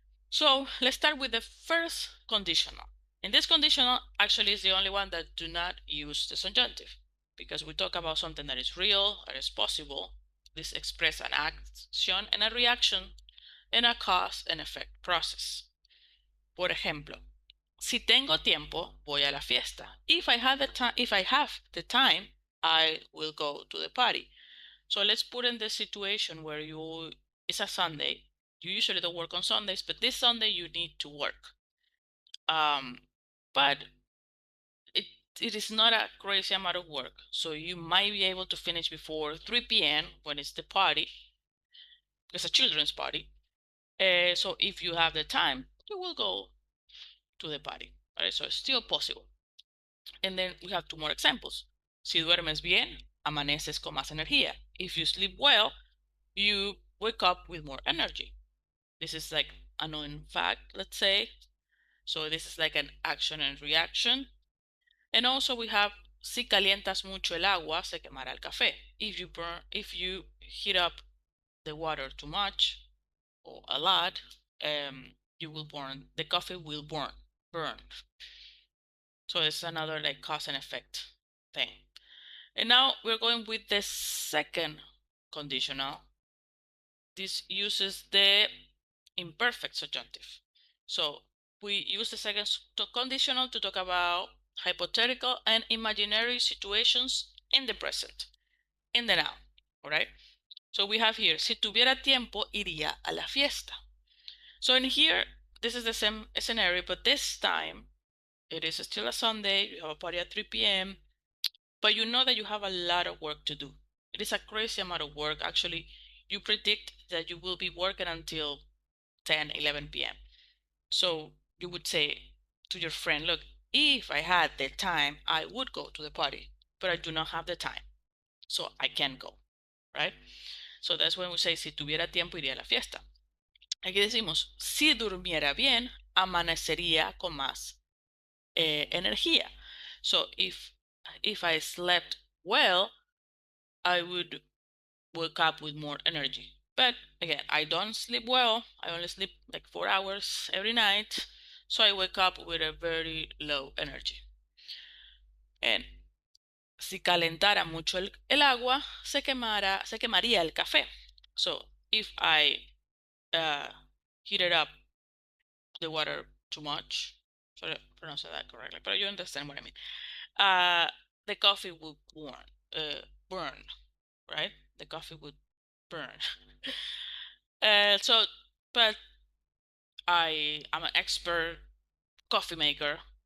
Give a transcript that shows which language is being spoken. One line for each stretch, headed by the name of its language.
English: So let's start with the first conditional. And this conditional actually is the only one that do not use the subjunctive, because we talk about something that is real, that is possible. This express an action and a reaction and a cause and effect process.
Spanish: Por ejemplo, si tengo tiempo, voy a la fiesta.
English: If I have the time, I will go to the party. So let's put in the situation where it's a Sunday. You usually don't work on Sundays, but this Sunday you need to work. But it is not a crazy amount of work, so you might be able to finish before 3 p.m. when it's the party. It's a children's party. So if you have the time, you will go to the party. Right? So it's still possible. And then we have 2 more examples.
Spanish: Si duermes bien, amaneces con más energía.
English: If you sleep well, you wake up with more energy. This is like a known fact, let's say. So this is like an action and reaction. And also we have,
Spanish: si calientas mucho el agua, se quemará el café.
English: If you heat up the water too much or a lot, the coffee will burn. So it's another like cause and effect thing. And now we're going with the second conditional. This uses the imperfect subjunctive. So we use the second conditional to talk about hypothetical and imaginary situations in the present, in the now, all right? So we have here,
Spanish: si tuviera tiempo, iría a la fiesta.
English: So in here, this is the same scenario, but this time, it is still a Sunday, you have a party at 3 p.m., but you know that you have a lot of work to do. It is a crazy amount of work. Actually, you predict that you will be working until 10, 11 p.m. So you would say to your friend, look, if I had the time, I would go to the party, but I do not have the time, so I can't go, right? So that's when we say,
Spanish: si tuviera tiempo, iría a la fiesta. Aquí decimos, si durmiera bien, amanecería con más energía.
English: So if I slept well, I would wake up with more energy. But again, I don't sleep well. I only sleep like 4 hours every night. So I wake up with a very low energy.
Spanish: And si calentara mucho el agua, se quemaría el café.
English: So if I heated up the water too much, sorry, I pronounced that correctly, but you understand what I mean. The coffee would burn, right? The coffee would burn. But I'm an expert coffee maker.